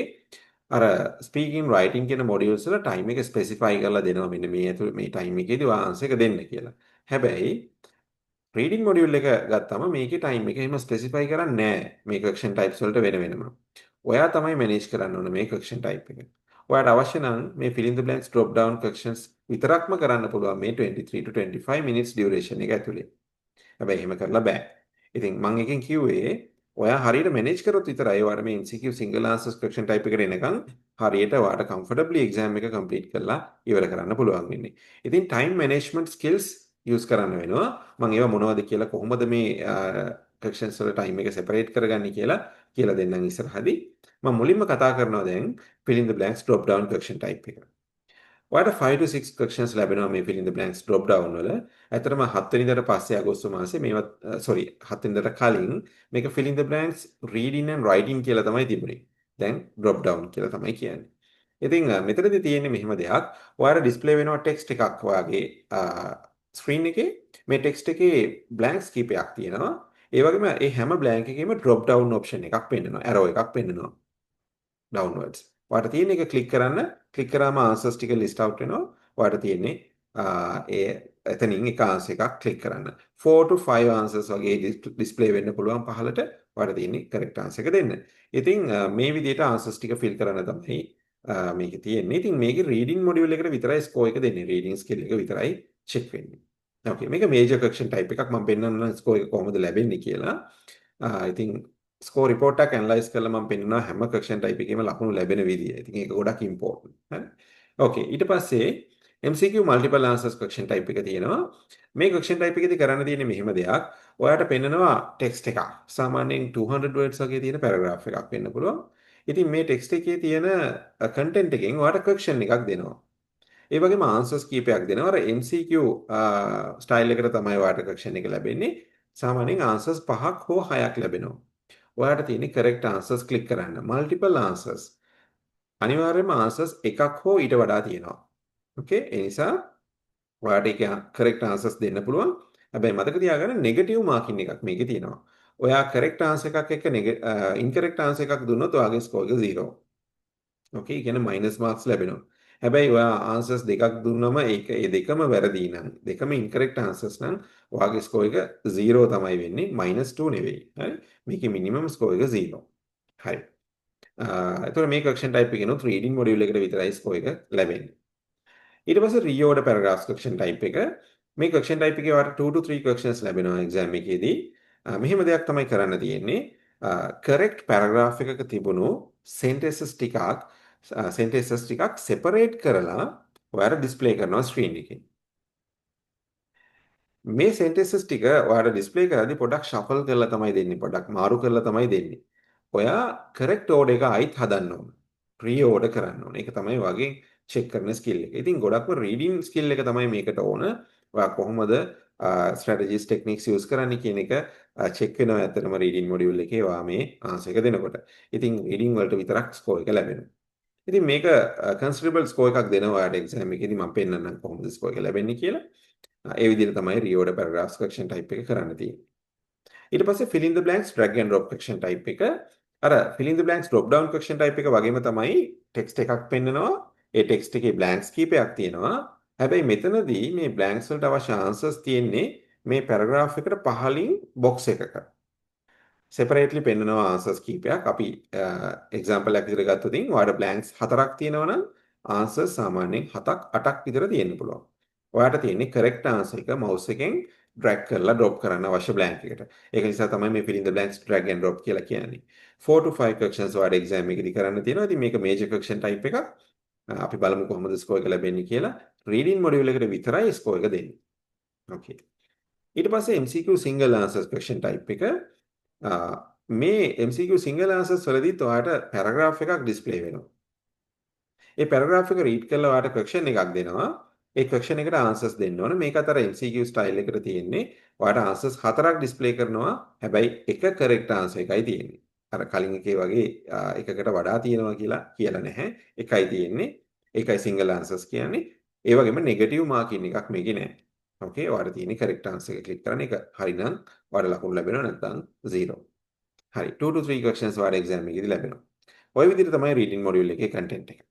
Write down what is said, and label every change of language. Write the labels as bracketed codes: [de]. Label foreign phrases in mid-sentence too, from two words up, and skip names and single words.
[si] අර [en] speaking writing [si] කියන modules වල time එක specify කරලා දෙනවා මෙන්න මේ ඇතුළේ මේ time එකේදී ඔයා answer එක දෙන්න කියලා. හැබැයි [en] reading module [si] එක ගත්තම මේකේ time එක එහෙම specify කරන්නේ නැහැ මේ [en] question types [si] වලට වෙන වෙනම. ඔයා තමයි manage කරන්න ඕන මේ [en] question type [si] එක. ඔයාට අවශ්‍ය නම් මේ [en] fill in the blanks drop down questions [si] විතරක්ම කරන්න පුළුවන් මේ [en] 23 to 25 minutes duration [si] එක ඇතුලේ. හැබැයි එහෙම කරලා බෑ. ඉතින් මම එකෙන් කිව්වේ ඔයා හරියට manage කරොත් විතරයි ඔයාට මේ [en] MCQ single answers question type [si] එකට එනකන් හරියට ඔයාට [en] comfortably exam [si] එක complete කරලා ඉවර කරන්න පුළුවන් වෙන්නේ. ඉතින් [en] time management skills use [si] කරන්න වෙනවා. මම ඒවා මොනවද කියලා කොහොමද මේ questions වල time එක separate කරගන්නේ කියලා දෙන්නම් ඉස්සරහදී. මම මුලින්ම කතා කරනවා දැන් [en] fill in the blanks drop down question type එක. [si] ඔයාට [en] 5 to 6 questions [si] ලැබෙනවා මේ [en] fill in the blanks drop down [si] වල. ඇත්තටම 7 වෙනිදාට පස්සේ අගෝස්තු මාසේ මේවත් 7 වෙනිදාට කලින් මේක [en] fill in the blanks reading and writing [si] කියලා තමයි තිබුණේ. දැන් [en] drop down [si] කියලා තමයි කියන්නේ. ඉතින් මෙතනදී තියෙන්නේ මෙහෙම දෙයක්. ඔයාලා display වෙනවා text එකක් ඔයාගේ screen එකේ. මේ text එකේ blanks කීපයක් තියෙනවා. ඒ වගේම ඒ හැම blank එකේම [en] drop down option [si] එකක් පෙන්නනවා. arrow එකක් පෙන්නනවා. downwards. ඔයාට තියෙන එක click කරන්න. click කරාම answers ටික [en] list out [si] වෙනවා. ඔයාට තියෙන්නේ ඒ එතනින් එක answer එකක් click කරන්න. [en] 4 to 5 answers [si] වගේ display වෙන්න පුළුවන් පහළට. ඔයාට තියෙන්නේ [en] correct answer [si] එක දෙන්න. ඉතින් මේ විදිහට answers ටික fill කරන්න තමයි මේකේ තියෙන්නේ. ඉතින් මේකේ [en] reading module [si] එකට විතරයි score එක දෙන්නේ. [en] reading skill [si] එක විතරයි check වෙන්නේ. okay මේක [en] major question type [si] එකක් මම පෙන්නන්නම් score එක කොහොමද ලැබෙන්නේ කියලා. ඉතින් [en] score report [si] එක analyze කරලා මම පෙන්නනවා හැම question type එකේම ලකුණු ලැබෙන විදිය. ඉතින් ඒක ගොඩක් important. හරි. okay ඊට පස්සේ [en] MCQ multiple answers question type [si] එක තියෙනවා. මේ [en] question type [si] එකේදී කරන්න තියෙන්නේ මෙහෙම දෙයක්. ඔයාට පෙන්නනවා text එකක්. සාමාන්‍යයෙන් [en] 200 words [si] වගේ තියෙන paragraph එකක් වෙන්න පුළුවන්. ඉතින් මේ text එකේ තියෙන content එකෙන් ඔයාට question එකක් දෙනවා. ඒ වගේම answers කීපයක් දෙනවා. අර [en] MCQ style [si] එකට තමයි ඔයාට question එක ලැබෙන්නේ. සාමාන්‍යයෙන් answers 5ක් හෝ 6ක් ලැබෙනවා. ඔයාට තියෙන්නේ [en] correct answers [si] click කරන්න. [en] multiple answers. [si] අනිවාර්යයෙන්ම answers එකක් හෝ ඊට වඩා තියෙනවා. okay ඒ නිසා ඔයාට ඒක [en] correct answers [si] දෙන්න පුළුවන්. හැබැයි මතක තියාගන්න [en] negative marking [si] එකක් මේකේ තියෙනවා. ඔයා [en] correct answer [si] එකක් එක්ක [en] incorrect answer [si] එකක් දුන්නොත් ඔයාගේ score එක 0. okay ඒ කියන්නේ [en] minus marks [si] ලැබෙනවා. හැබැයි ඔයා answers දෙකක් දුන්නම ඒ දෙකම වැරදි නම් දෙකම [en] incorrect answers [si] නම් ඔයාගේ score එක 0 තමයි වෙන්නේ -2 නෙවෙයි. හරි. මේකේ [en] minimum score [si] එක 0. හරි. එතකොට මේ [en] question type [si] එකේනොත් [en] reading module [si] එකට විතරයි score එක ලැබෙන්නේ. ඊට පස්සේ [en] reorder paragraphs question type [si] එක. මේ [en] question type [si] එකේ ඔයාලට [en] 2 to 3 questions [si] ලැබෙනවා exam එකේදී. මෙහෙම දෙයක් තමයි කරන්න තියෙන්නේ. [en] correct paragraph [si] එකක තිබුණු sentences ටිකක් separate කරලා ඔයාලා display කරනවා screen එකේ. මේ sentences ටික ඔයාලා display කරද්දී පොඩක් shuffle කරලා තමයි දෙන්නේ. පොඩක් මාරු කරලා තමයි දෙන්නේ. ඔයා [en] correct order [si] එක ආයිත් හදන්න ඕන. re-order කරන්න ඕන. ඒක තමයි ඔයාගේ check කරන skill එක. ඉතින් ගොඩක්ම [en] reading skill [si] එක තමයි මේකට ඕන. ඔයා කොහොමද [en] strategies techniques use [si] කරන්නේ කියන එක check වෙනවා ඇත්තටම [en] reading module [si] එකේ ඔයා මේ answer එක දෙනකොට. ඉතින් reading වලට විතරක් score එක ලැබෙනවා. ඉතින් මේක [en] considerable score [si] එකක් දෙනවා ඔයාට exam එකේදී මම පෙන්නන්නම් කොහොමද score එක ලැබෙන්නේ කියලා. ඒ විදිහට තමයි [en] reorder paragraphs question type [si] එක කරන්න තියෙන්නේ. ඊට පස්සේ [en] fill in the blanks drag and drop question type [si] එක. අර [en] fill in the blanks drop down question type [si] එක වගේම තමයි text එකක් පෙන්නනවා. ඒ text එකේ blanks කීපයක් තියෙනවා. හැබැයි මෙතනදී මේ blanks වලට අවශ්‍ය answers තියෙන්නේ මේ paragraph එකට පහලින් box එකක. separately පෙන්නනවා answers කීපයක්. අපි example එකක් විදිහට ගත්තොත් ඔයාලට blanks 4ක් තියෙනවා නම් answers සාමාන්‍යයෙන් 7ක් 8ක් විතර තියෙන්න පුළුවන්. ඔයාලට තියෙන්නේ correct answer එක mouse එකෙන් drag කරලා drop කරන්න අවශ්‍ය blank එකට. ඒක නිසා තමයි මේ [en] fill in the blanks drag and drop [si] කියලා කියන්නේ. [en] 4 to 5 questions [si] ඔයාලට exam එකේදී කරන්න තියෙනවා. ඉතින් මේක [en] major question type [si] එකක්. අපි බලමු කොහොමද score එක ලැබෙන්නේ කියලා. [en] reading module [si] එකට විතරයි score එක දෙන්නේ. okay. ඊට පස්සේ [en] MCQ single answers question type එක. [si] මේ [en] MCQ single answers [si] වලදීත් ඔයාලට paragraph එකක් display වෙනවා. ඒ paragraph එක read කරලා ඔයාලට question එකක් දෙනවා. ඒ question එකට answers දෙන්න ඕන. මේක අතර [en] MCQ style [si] එකට තියෙන්නේ. ඔයාලට answers 4ක් display කරනවා. හැබැයි එක [en] correct answer [si] එකයි තියෙන්නේ. අර කලින් එකේ වගේ එකකට වඩා තියෙනවා කියලා නැහැ. එකයි තියෙන්නේ. ඒකයි [en] single answers [si] කියන්නේ. ඒ වගේම [en] negative marking [si] එකක් මේකේ නැහැ. okay ඔයාලට තියෙන්නේ [en] correct answer [si] එක click කරන එක. හරිනම් ඔයාලට ලකුණු ලැබෙනවා නැත්නම් 0. හරි [en] 2 to 3 questions [si] ඔයාලට exam එකේදී ලැබෙනවා. ඔය විදිහට තමයි [en] reading module [si] එකේ content එක.